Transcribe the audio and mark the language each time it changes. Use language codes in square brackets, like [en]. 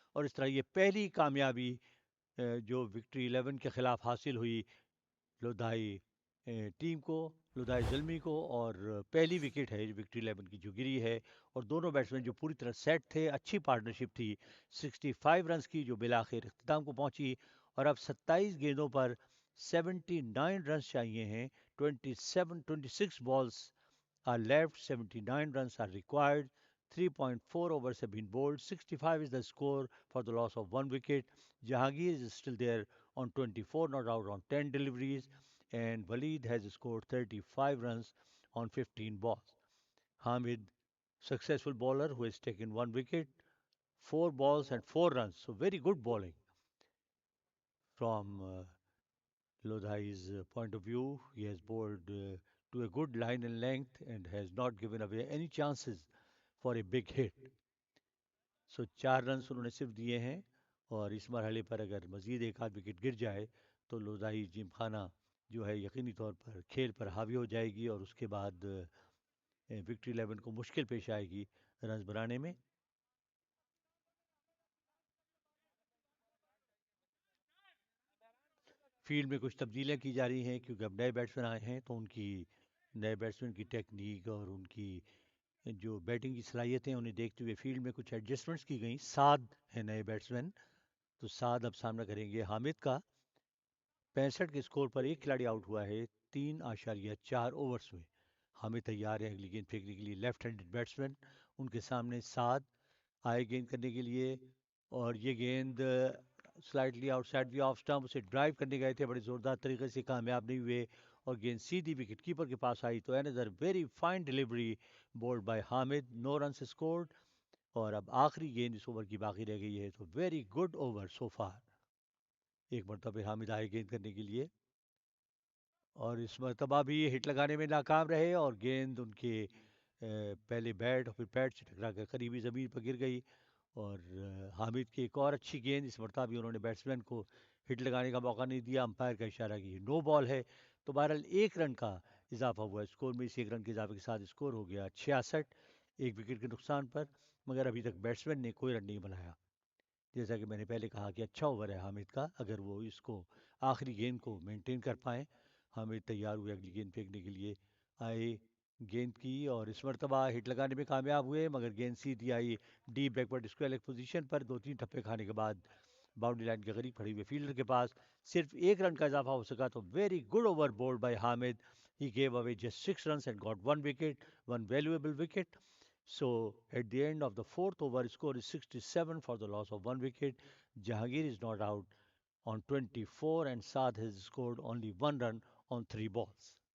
[ur] اور اس طرح یہ پہلی کامیابی جو وکٹری 11 کے خلاف حاصل ہوئی لودھائی ٹیم کو لودھائی زلمی کو اور پہلی وکٹ ہے وکٹری 11 کی جو گری ہے اور دونوں بیٹسمین جو پوری طرح سیٹ تھے. اچھی پارٹنرشپ تھی 65 رنز کی جو بالآخر اختتام کو پہنچی اور اب 27 گیندوں پر 79 رنز چاہیے ہیں. [en] 26 balls are left, 79 runs are required, 3.4 overs have been bowled, 65 is the score for the loss of 1 wicket. Jahangir is still there on 24 not out on 10 deliveries and Waleed has scored 35 runs on 15 balls. Hamid, successful bowler who has taken 1 wicket, 4 balls and 4 runs. So very good bowling from Lodhai's point of view. He has bowled to a good line and length and has not given away any chances for a big hit. [ur] So 4 runs انہوں نے صرف دیے ہیں اور اس مرحلے پر اگر مزید ایک آدھ وکٹ گر جائے تو لودھائی جم خانہ جو ہے یقینی طور پر کھیل پر حاوی ہو جائے گی اور اس کے بعد وکٹری 11 کو مشکل پیش آئے گی رنز بنانے میں. فیلڈ میں کچھ تبدیلیاں کی جا رہی ہیں کیونکہ اب نئے بیٹسمین آئے ہیں تو ان کی نئے بیٹسمین کی ٹیکنیک اور ان کی جو بیٹنگ کی صلاحیتیں انہیں دیکھتے ہوئے فیلڈ میں کچھ ایڈجسٹمنٹس کی گئیں. سعد ہیں نئے بیٹسمین تو سعد اب سامنا کریں گے حامد کا. 65 کے سکور پر ایک کھلاڑی آؤٹ ہوا ہے 3.4 اوورس میں. حامد تیار ہے اگلی گیند پھینکنے کے لیے. لیفٹ ہینڈڈ بیٹسمین ان کے سامنے سعد آئے گیند کرنے کے لیے اور یہ گیند [en] slightly outside the off stump [ur] اسے ڈرائیو کرنے گئے تھے بڑے زوردار طریقے سے کامیاب نہیں ہوئے اور گیند سیدھی وکٹ کیپر کے پاس آئی. [en] تو another very fine delivery bowled by Hamid. [ur] Know runs scored اور اب آخری گیند اس اوور کی باقی رہ گئی ہے تو [en] Very good over so far. [ur] ایک مرتبہ حامد آئے گیند کرنے کے لیے اور اس مرتبہ بھی ہٹ لگانے میں ناکام رہے اور گیند ان کے پہلے بیٹ اور پھر پیڈ سے ٹکرا کر قریبی زمین پر گر گئی اور حامد کی ایک اور اچھی گیند. اس مرتبہ بھی انہوں نے بیٹسمین کو ہٹ لگانے کا موقع نہیں دیا. امپائر کا اشارہ کہ یہ نو بال ہے تو بہرحال ایک رن کا اضافہ ہوا اسکور میں. اس ایک رن کے اضافے کے ساتھ اسکور ہو گیا 66 ایک وکٹ کے نقصان پر. مگر ابھی تک بیٹسمین نے کوئی رن نہیں بنایا. جیسا کہ میں نے پہلے کہا کہ اچھا اوور ہے حامد کا اگر وہ اس کو آخری گیند کو مینٹین کر پائیں. حامد تیار ہوئے اگلی گیند پھینکنے کے لیے. آئے گیند کی اور اس مرتبہ ہٹ لگانے میں کامیاب ہوئے مگر گیند سیدھی آئی deep backward square league position پر. 2-3 ٹھپے کھانے کے بعد باؤنڈری لائن کے قریب کھڑے ہوئے فیلڈر کے پاس صرف ایک رن کا اضافہ ہو سکا. [en] تو very good over bowled by Hamid. He gave away just 6 runs and got 1 wicket, one valuable wicket. So at the end of the fourth over, score is 67 for the loss of 1 wicket. Jahangir is not out on 24 and Saad has scored only 1 run on 3 balls.